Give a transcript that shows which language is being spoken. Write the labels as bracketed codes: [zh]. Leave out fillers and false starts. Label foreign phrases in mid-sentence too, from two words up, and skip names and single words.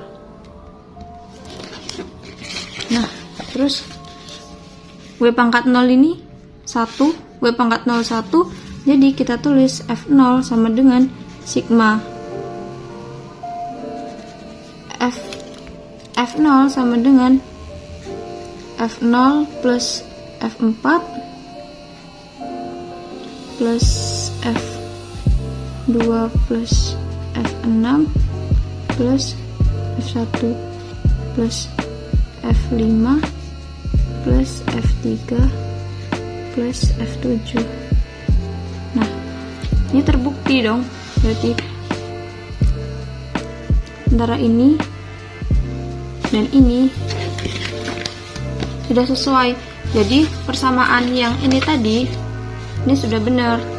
[id] Nah terus W pangkat 0 ini 1, W pangkat 0 1, jadi kita tulis F0 sama dengan sigma F0 sama dengan F0 plus F4 plus F2 plus F6 plus F1 plus F5 plus F3 plus F7. Nah ini terbukti dong, berarti antara ini dan ini sudah sesuai. Jadi persamaan yang ini tadi ini sudah benar.